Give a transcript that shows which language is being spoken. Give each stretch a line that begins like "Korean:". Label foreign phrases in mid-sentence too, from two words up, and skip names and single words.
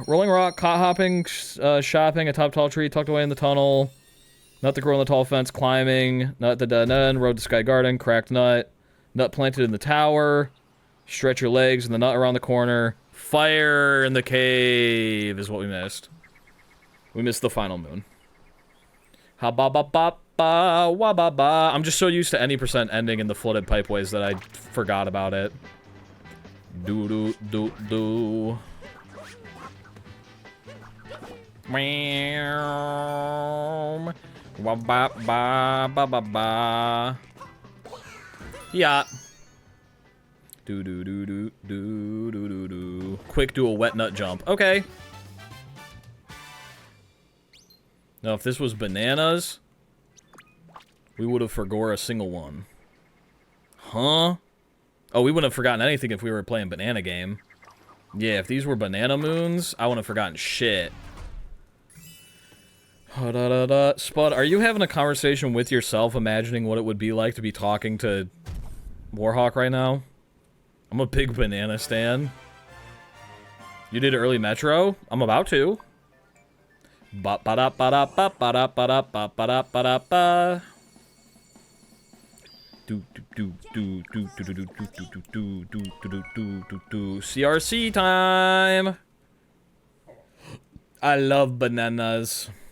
English: Rolling rock, cot hopping, shopping, atop tall tree, tucked away in the tunnel. Nut the girl in the tall fence, climbing. Nut the dead end, road to sky garden, cracked nut. Nut planted in the tower. Stretch your legs and the nut around the corner. Fire in the cave is what we missed. We missed the final moon. Ha ba ba ba ba wa ba ba. I'm just so used to any percent ending in the flooded pipeways that I forgot about it. Do do do do. Meow. Wa ba ba ba ba ba. Yeah. Do do do do do do do do. Quick do a wet nut jump. Okay. Now, if this was bananas, we would have forgore a single one. Huh? Oh, we wouldn't have forgotten anything if we were playing banana game. Yeah, if these were banana moons, I wouldn't have forgotten shit. Spud, are you having a conversation with yourself, imagining what it would be like to be talking to Warhawk right now? I'm a big banana stan. You did early Metro? I'm about to. Ba ba da ba da ba ba da ba da ba ba da ba da ba. Do do do do do do do do do do do do do do. CRC time. I love bananas.